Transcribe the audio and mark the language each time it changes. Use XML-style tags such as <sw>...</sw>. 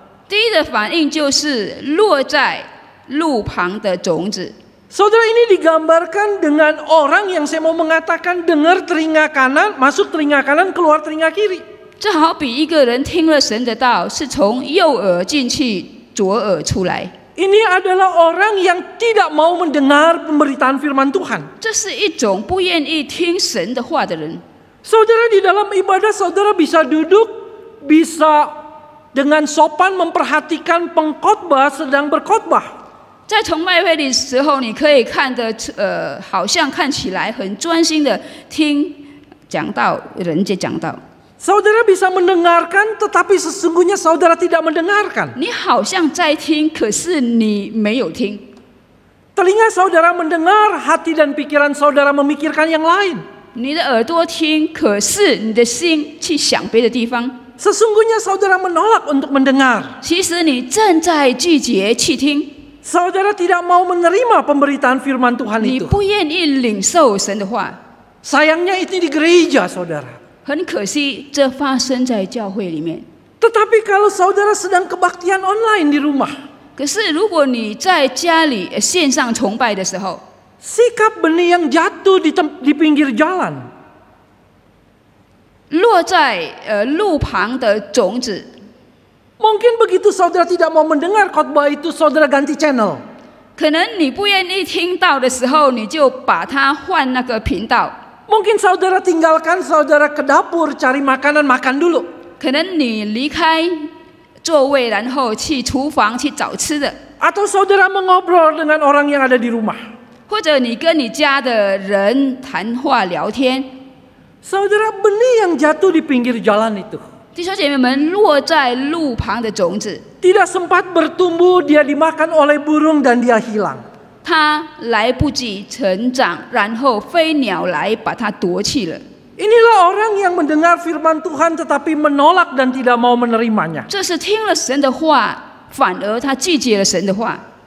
<zh>第一的反应就是落在路旁的种子。</zh> <id>Saudara, ini digambarkan dengan orang yang saya mau mengatakan dengar telinga kanan, masuk telinga kanan, keluar telinga kiri.</id> <zh>这好比一个人听了神的道，是从右耳进去，左耳出来。</zh> <id>Ini adalah orang yang tidak mau mendengar pemberitaan firman Tuhan.</id> <zh>这是一种不愿意听神的话的人。</zh> <id>Saudara, di dalam ibadah saudara bisa duduk, bisa dengan sopan memperhatikan pengkhotbah sedang berkhotbah.</id> <zh>在崇拜会的时候，你可以看得好像看起来很专心的听讲道，人家讲道。</zh> <id>Saudara bisa mendengarkan, tetapi sesungguhnya saudara tidak mendengarkan.</id> <zh>你好像在听，可是你没有听。</zh> <id>Telinga saudara mendengar, hati dan pikiran saudara memikirkan yang lain.</id> <zh>你的耳朵听，可是你的心去想别的地方。</zh> <id>Sesungguhnya saudara menolak untuk mendengar.</id> <zh>其实你正在拒绝去听，</zh> <id>Saudara tidak mau menerima pemberitaan firman Tuhan</id> <zh>你</zh> <id>itu.</id> <zh>不愿意领受神的话。</zh> <id>Sayangnya itu di gereja, saudara.</id> <zh>很可惜，这发生在教会里面。</zh> <id>Tetapi kalau saudara sedang kebaktian online di rumah,</id> <zh>可是如果你在家里线上崇拜的时候，</zh> <id>sikap benih yang jatuh di pinggir jalan,</id> <zh>落在路旁的种子，</zh> <id>mungkin begitu saudara tidak mau mendengar khotbah itu, saudara ganti channel.</id> <zh>可能你不愿意听到的时候，你就把它换那个频道。</zh> <id>Mungkin saudara tinggalkan, saudara ke dapur cari makanan, makan dulu.</id> <zh>可能你离开座位，然后去厨房去找吃的，</zh> <id>Atau saudara mengobrol dengan orang yang ada di rumah.</id> <zh>或者你跟你家的人谈话聊天。</zh> <id>Saudara, benih yang jatuh di pinggir jalan itu</id> <zh>弟兄姐妹们，落在路旁的种子，</zh> <id>tidak sempat bertumbuh, dia dimakan oleh burung dan dia hilang.</id> <zh>它来不及成长，然后飞鸟来把它夺去了。</zh> <id>Inilah orang yang mendengar firman Tuhan tetapi menolak dan tidak mau menerimanya.</id> <zh>这是听了神的话，反而他拒绝了神的话。</zh>